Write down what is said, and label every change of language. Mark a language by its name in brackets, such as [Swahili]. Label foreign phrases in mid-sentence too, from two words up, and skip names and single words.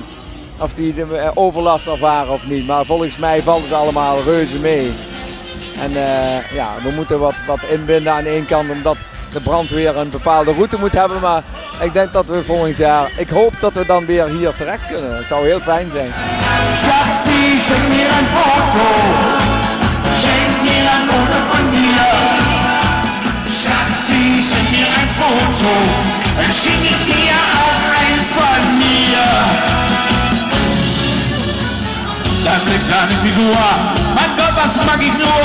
[Dutch] Of die de overlast ervaren of niet. Maar volgens mij valt het allemaal reuze mee. En we moeten wat inbinden aan de ene kant omdat de brandweer een bepaalde route moet hebben. Maar ik denk dat we volgend jaar, ik hoop dat we dan weer hier terecht kunnen. Het zou heel fijn zijn. [German] Schatzi, schenk mir ein Foto. Schenk mir ein Foto von mir. Schatzi, schenk mir ein Foto. Dann schick ich dir auch eins von mir. Deine kleine Figur, mein Gott, was mag ich nur?